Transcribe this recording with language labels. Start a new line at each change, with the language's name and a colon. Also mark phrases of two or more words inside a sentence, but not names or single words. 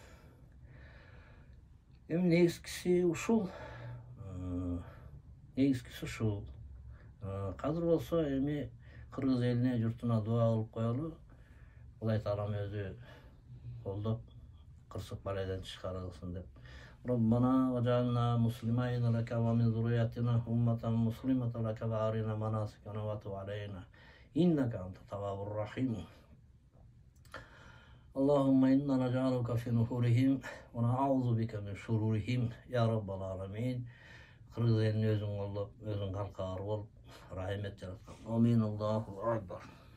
Kyrgyz: Эми негизгиси ушул. Азыр болсо эми Кыргыз элине, журтуна дуа кылып коелу. Кудай Таалам өзү колдоп, кырсык балайдан чыгарылсын деп.
Arabic: ربنا وجعلنا مسلمين لك ومن ذريتنا أمة مسلمة لك وأرنا مناسكنا وتب علينا إنك أنت التواب الرحيم اللهم إنا نجعلك في نحورهم ونعوذ بك من شرورهم يا رب العالمين
Kyrgyz: Кыргыз элини өзүң коллуп, өзүң калкар олуп, рахмет яраткын. Амин.
Arabic: الله أكبر.